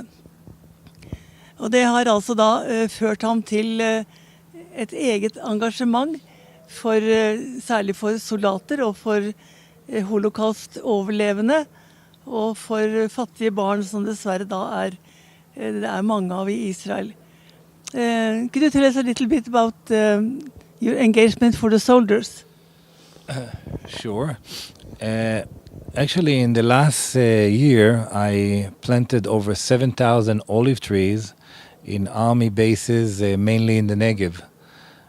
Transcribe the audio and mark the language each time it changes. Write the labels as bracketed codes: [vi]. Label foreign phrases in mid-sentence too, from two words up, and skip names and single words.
[no] Og det har altså da ført ham til et eget engasjement særlig for soldater og for holocaust-overlevende, og for fattige barn som dessverre da det mange av i Israel. [en] Could you tell us a little bit about your engagement for the soldiers? Sure. Actually, in the last year, I planted over 7,000 olive trees in army bases, mainly in the Negev.